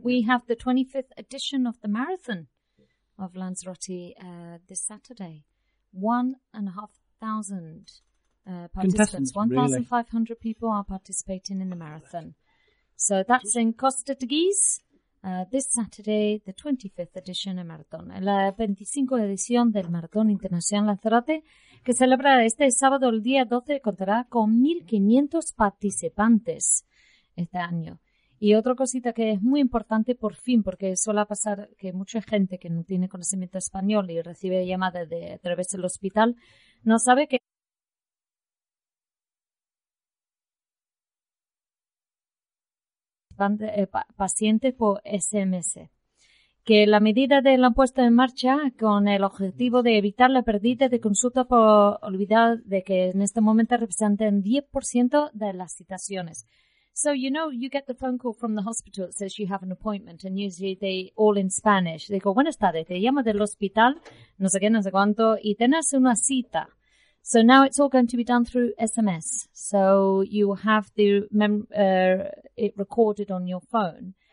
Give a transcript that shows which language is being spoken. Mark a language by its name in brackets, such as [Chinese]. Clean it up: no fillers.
[English] We have the 25th edition of the marathon of Lanzarote this Saturday. 1,500 participants. 1,500 really? People are participating in the marathon. So that's in Costa de Gis this Saturday, the 25th edition of marathon. [Spanish] La [English] 25th edition [Spanish] del Maratón Internacional Lanzarote, que celebra este sábado el día 12, contará con 1.500 participantes este año. Y otra cosita que es muy importante, por fin, porque suele pasar que mucha gente que no tiene conocimiento español y recibe llamadas de a través del hospital, no sabe que... pacientes por SMS. Que la medida de la puesta en marcha con el objetivo de evitar la pérdida de consulta por olvidar de que en este momento representan 10% de las citaciones. [English] So, you know, you get the phone call from the hospital that says you have an appointment and usually they all in Spanish. They go, [Spanish] buenas tardes, te llamo del hospital, no sé qué, no sé cuánto, y tenés una cita. [English] So now it's all going to be done through SMS. So you have the it recorded on your phone.